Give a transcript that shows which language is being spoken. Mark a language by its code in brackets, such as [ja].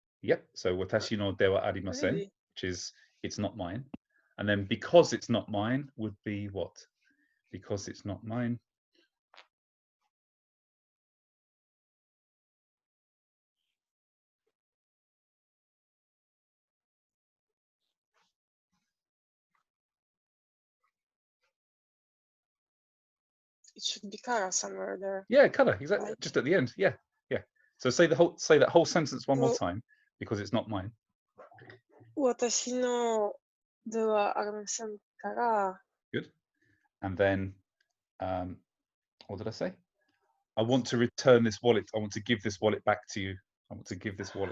[ja] Yep, so 私のではありません, [en] Really? which is it's not mine. And then because it's not mine would be what? Because it's not mine. It should be Kara somewhere there. Yeah, color, exactly. Right? Just at the end. Yeah. So say that whole sentence one more time, because it's not mine. [ja] 私のではありませんから。 [en] Good. And then, what did I say? I want to return this wallet. I want to give this wallet back to you. I want to give this wallet